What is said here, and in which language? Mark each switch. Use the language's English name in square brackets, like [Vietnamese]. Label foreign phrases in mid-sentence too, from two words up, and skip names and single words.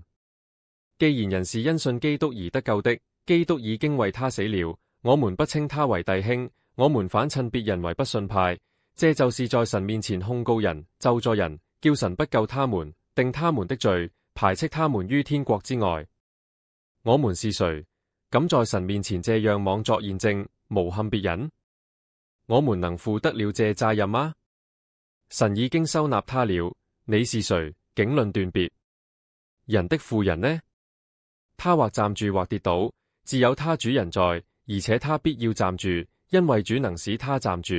[Chinese] 既然人是因信基督而得救的，基督已經為他死了，我們不稱他為弟兄，我們反稱別人為不信派，這就是在神面前控告人、咒詛人，叫神不救他們，定他們的罪，排斥他們於天國之外。我們是誰，敢在神面前這樣妄作驗證，誣陷別人？我們能負得了這責任嗎？神已經收納他了，你是誰，竟論斷別？人的婦人呢？他或站住或跌倒， 自有他主人在，而且他必要站住，因為主能使他站住。